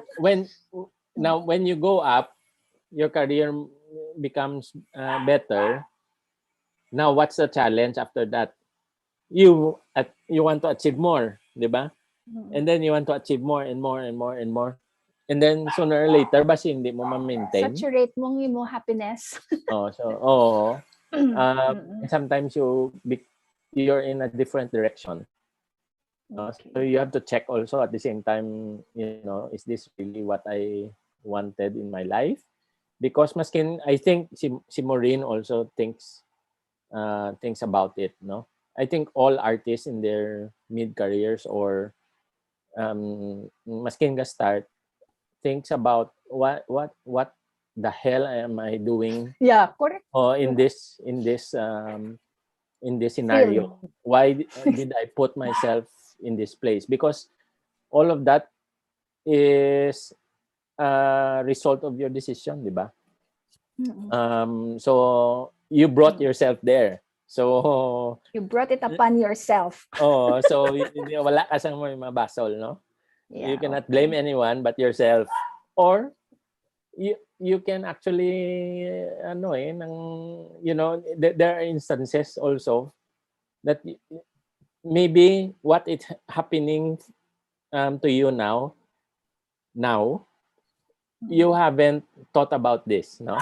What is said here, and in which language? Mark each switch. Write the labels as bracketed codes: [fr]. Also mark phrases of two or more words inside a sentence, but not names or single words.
[en] when you go up, your career becomes better. Now, what's the challenge after that? You want to achieve more, [tl] di ba? [en] And then you want to achieve more and more and more and more. And then sooner or later, [hil] basi hindi mo ma-maintain. Saturate mong imo happiness. [en] Sometimes you're in a different direction. So you have to check also at the same time, is this really what I wanted in my life? Because maskin, I think si Maureen also thinks about it, no? I think all artists in their mid careers or [hil] maskin ka [en] start thinks about what the hell am I doing? Yeah, correct. In this scenario. Why did I put myself in this place? Because all of that is a result of your decision, [tl] di ba? [en] So you brought yourself there. So you brought it upon yourself. [hil] So wala ka sang mabasol, no? [en] Yeah, you cannot blame anyone but yourself, or you can actually there are instances also that maybe what is happening to you now you haven't thought about this, no?